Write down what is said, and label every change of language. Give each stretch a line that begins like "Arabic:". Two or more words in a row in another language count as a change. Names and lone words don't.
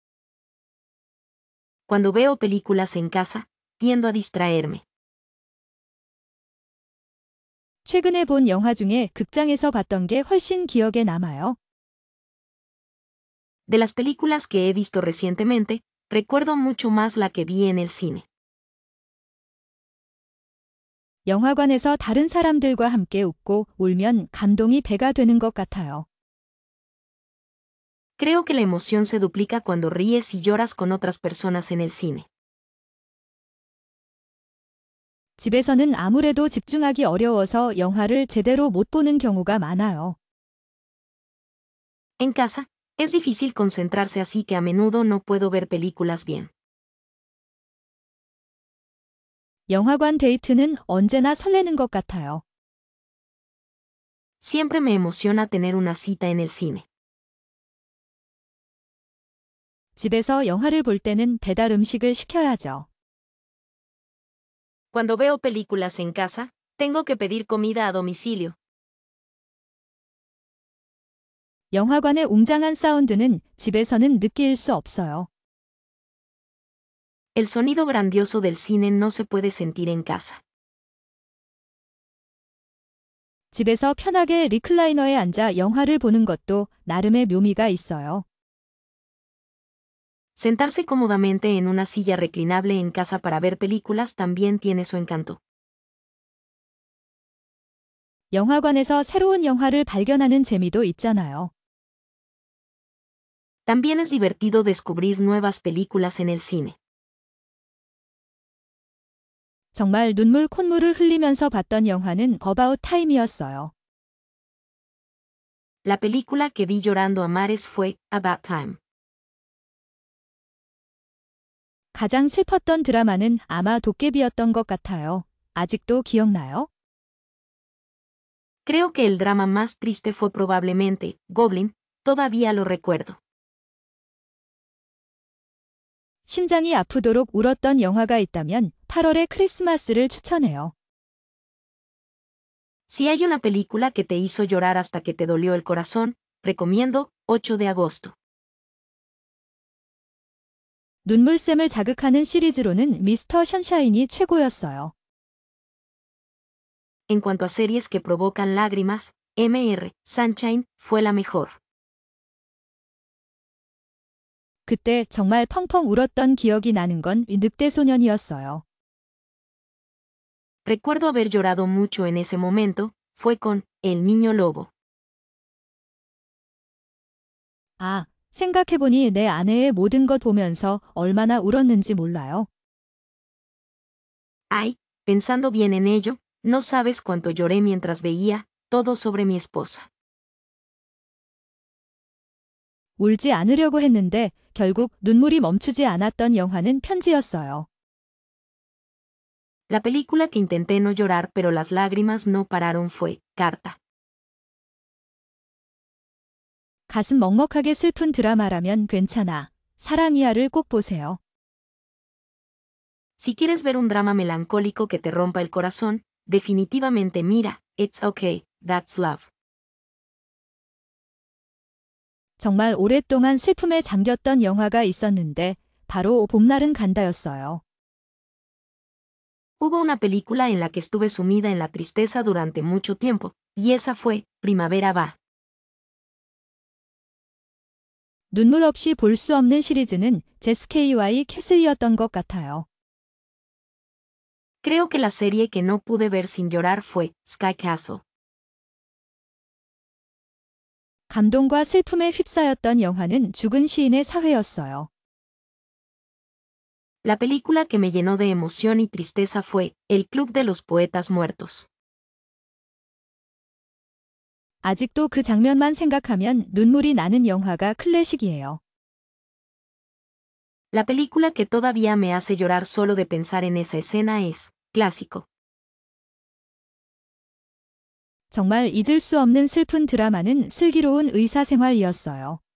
Spanish: Cuando veo películas en casa, tiendo a distraerme.
Korean: 최근에 본 영화 중에 극장에서 봤던 게 훨씬 기억에 남아요.
Spanish: De las películas que he visto recientemente, recuerdo mucho más la que vi en el cine.
Korean: 영화관에서 다른 사람들과 함께 웃고 울면 감동이 배가 되는 것 같아요.
Spanish: Creo que la emoción se duplica cuando ríes y lloras con otras personas en el cine.
Korean: 집에서는 아무래도 집중하기 어려워서 영화를 제대로 못 보는 경우가 많아요.
Spanish: En casa, es difícil concentrarse así que a menudo no puedo ver películas bien.
Korean: 영화관 데이트는 언제나 설레는 것 같아요.
Spanish: Siempre me emociona tener una cita en el cine.
Korean: 집에서 영화를 볼 때는 배달 음식을 시켜야죠.
Spanish: Cuando veo películas en casa, tengo que pedir comida a domicilio.
Korean: 영화관의 웅장한 사운드는 집에서는 느낄 수 없어요.
Spanish: El sonido grandioso del cine no se puede sentir en casa.
Korean: 집에서 편하게 리클라이너에 앉아 영화를 보는 것도 나름의 묘미가 있어요.
Spanish: Sentarse cómodamente en una silla reclinable en casa para ver películas también tiene su encanto.
Korean: 영화관에서 새로운 영화를 발견하는 재미도 있잖아요.
Spanish: También es divertido descubrir nuevas películas en el cine.
Korean: 정말 눈물 콧물을 흘리면서 봤던 영화는 About Time이었어요.
Spanish: La película que vi llorando a mares fue About Time.
Korean: 가장 슬펐던 드라마는 아마 도깨비였던 것 같아요. 아직도 기억나요?
Spanish: Creo que el drama más triste fue probablemente Goblin, todavía lo recuerdo.
Korean: 심장이 아프도록 울었던 영화가 있다면 8월의 크리스마스를 추천해요.
Spanish: Si hay una película que te hizo llorar hasta que te dolió el corazón, recomiendo 8 de agosto.
Korean: 눈물샘을 자극하는 시리즈로는 미스터 션샤인이 최고였어요.
Spanish: En cuanto a series que provocan lágrimas, Mr. Sunshine fue la mejor.
Korean: 그때 정말 펑펑 울었던 기억이 나는 건 늑대소년이었어요.
Spanish: Recuerdo haber llorado mucho en ese momento, fue con El Niño Lobo.
Korean: 아, 생각해보니 내 아내의 모든 것 보면서 얼마나 울었는지 몰라요.
Spanish: Ay, pensando bien en ello, no sabes cuánto lloré mientras veía todo sobre mi esposa.
Korean: 울지 않으려고 했는데 결국 눈물이 멈추지 않았던 영화는 편지였어요.
Spanish: La película que intenté no llorar pero las lágrimas no pararon fue Carta.
Korean: 가슴 먹먹하게 슬픈 드라마라면 괜찮아. 사랑이야를 꼭 보세요.
Spanish: Si quieres ver un drama melancólico que te rompa el corazón, definitivamente mira, It's Okay, That's Love.
Korean: 정말 오랫동안 슬픔에 잠겼던 영화가 있었는데 바로 봄날은 간다였어요.
Spanish: Hubo una película en la que estuve sumida en la tristeza durante mucho tiempo, y esa fue Primavera Va.
Korean: 눈물 없이 볼 수 없는 시리즈는 제스케이와의 캐슬이었던 것 같아요.
Spanish: Creo que la serie que no pude ver sin llorar fue Sky Castle.
Korean: 감동과 슬픔에 휩싸였던 영화는 죽은 시인의 사회였어요.
Spanish: La película que me llenó de emoción y tristeza fue El Club de los Poetas Muertos.
Korean: 아직도 그 장면만 생각하면 눈물이 나는 영화가 클래식이에요.
Spanish: La película que todavía me hace llorar solo de pensar en esa escena es Clásico.
Korean: 정말 잊을 수 없는 슬픈 드라마는 슬기로운 의사생활이었어요.